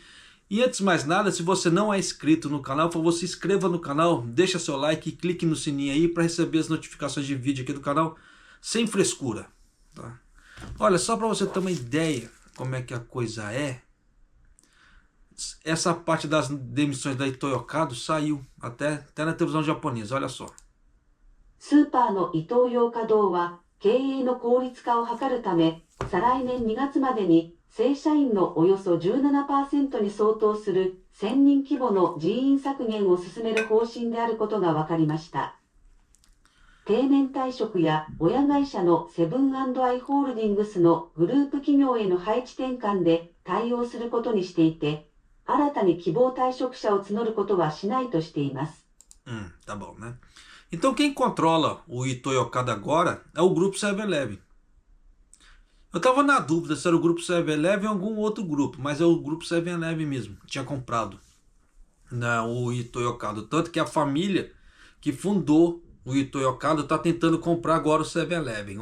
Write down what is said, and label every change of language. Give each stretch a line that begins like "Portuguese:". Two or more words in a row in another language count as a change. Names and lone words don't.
Portuguese: E antes de mais nada, se você não é inscrito no canal, por favor, se inscreva no canal, deixa seu like e clique no sininho aí para receber as notificações de vídeo aqui do canal, sem frescura, tá? Olha, só para você ter uma ideia como é que a coisa é, essa parte das demissões da Itoyo Okado saiu até na televisão japonesa, olha só.
Japanese: スーパーのイトーヨーカドーは経営の効率化を図るため、再来年2月までに正社員のおよそ 17% に相当する1000人規模の人員削減を進める方針であることが分かりました。定年退職や親会社のセブン&アイ・ホールディングスのグループ企業への配置転換で対応することにしていて、新たに希望退職者を募ることはしないとしています。
Portuguese: Tá bom, né? Então quem controla o Itoyo Okado agora é o grupo 7-Eleven. Eu estava na dúvida se era o grupo 7-Eleven ou algum outro grupo, mas é o grupo 7-Eleven mesmo, tinha comprado, né, o Itoyo Okado. Tanto que a família que fundou o Itoyo Okado está tentando comprar agora o 7-Eleven.